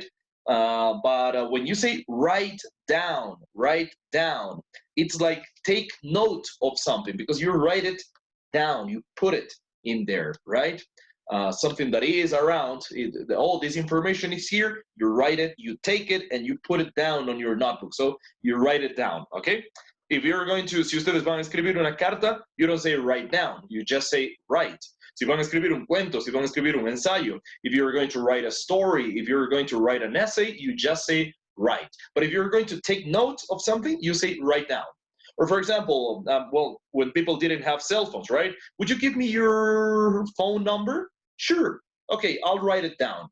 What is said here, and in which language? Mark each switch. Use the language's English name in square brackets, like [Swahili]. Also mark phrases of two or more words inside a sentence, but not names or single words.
[English] But when you say write down, it's like take note of something, because you write it down, you put it in there, right? Something that is around, all this information is here, you write it, you take it, and you put it down on your notebook. So you write it down, okay? If you're going to, [Spanish] si ustedes van a escribir una carta, [English] you don't say write down, you just say write. [Spanish] Si van a escribir un cuento, si van a escribir un ensayo, [English] if you're going to write a story, if you're going to write an essay, you just say write. But if you're going to take notes of something, you say write down. Or for example, well, when people didn't have cell phones, right? Would you give me your phone number? Sure. Okay, I'll write it down.